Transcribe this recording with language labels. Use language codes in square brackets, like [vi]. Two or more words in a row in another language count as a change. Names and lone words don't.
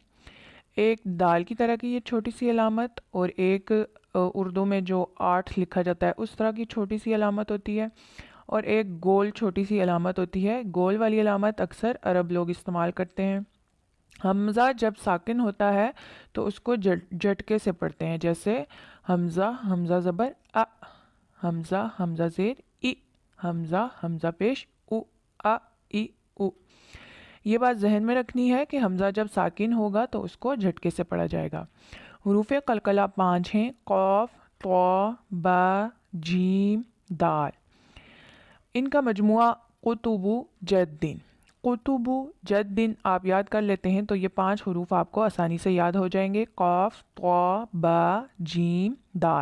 [ur] ایک دال کی طرح کی یہ چھوٹی سی علامت، اور ایک اردو میں جو 8 لکھا جاتا ہے اس طرح کی چھوٹی سی علامت ہوتی ہے، اور ایک گول چھوٹی سی علامت ہوتی ہے۔ گول والی علامت اکثر عرب لوگ استعمال کرتے ہیں۔ حمزہ جب ساکن ہوتا ہے تو اس کو جھٹکے سے پڑھتے ہیں، جیسے حمزہ حمزہ زبر ا، حمزہ حمزہ زیر ای، حمزہ حمزہ پیش او ا ای او۔ یہ بات ذہن میں رکھنی ہے کہ حمزہ جب ساکن ہوگا تو اس کو جھٹکے سے پڑھا جائے گا۔ حروف قلقلہ 5 ہیں: قاف، طا، با، جیم، دال۔ ان کا مجموعہ قطب جد۔ قطب جد آپ یاد کر لیتے ہیں تو یہ 5 حروف آپ کو آسانی سے یاد ہو جائیں گے: قاف، طا، با، جیم، دال۔